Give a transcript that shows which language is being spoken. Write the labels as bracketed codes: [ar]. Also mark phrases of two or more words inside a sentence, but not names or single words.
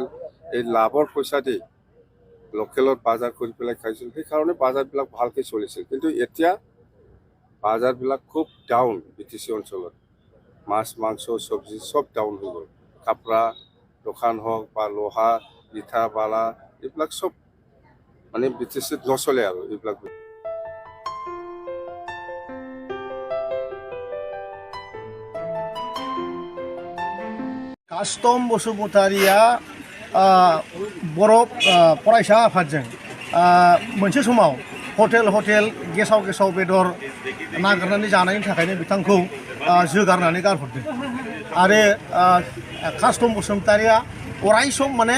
[as] এই লাভৰ পইচা দি লোকেলত বজাৰ কৰি পেলাই খাইছিল, সেইকাৰণে বজাৰবিলাক ভালকৈ চলিছিল। কিন্তু এতিয়া বজাৰবিলাক খুব ডাউন বিটিসি অঞ্চলত। মাছ মাংস চব্জি চব ডাউন হৈ গ'ল। কাপোৰা দোকান হওক বা লোহা ইটা বালা এইবিলাক চব মানে বিটিসিত নচলে আৰু এইবিলাক। [brx] कास्टम बसुमतारिया बर' फरायसा आफादजों मोनसे समाव हटेल गेसाव बेदर नागिरनानै जानायनि थाखायनो बिथांखौ जोगारनानै गारहरदों आरो कास्टम बसुमतारिया अराय सम माने